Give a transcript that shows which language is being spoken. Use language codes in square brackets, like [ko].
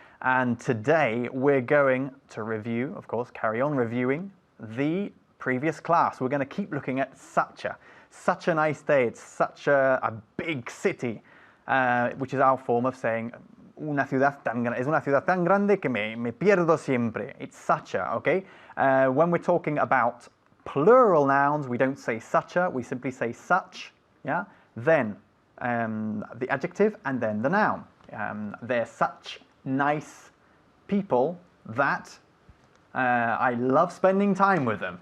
[en] And today we're going to review, of course, carry on reviewing the previous class. We're going to keep looking at Sacha. Such a nice day. It's such a big city, which is our form of saying [es] una ciudad tan grande. Es una ciudad tan grande que me pierdo siempre. [en] It's Sacha, okay? When we're talking about plural nouns, we don't say Sacha, we simply say such, yeah? Then the adjective and then the noun. They're such nice people that I love spending time with them.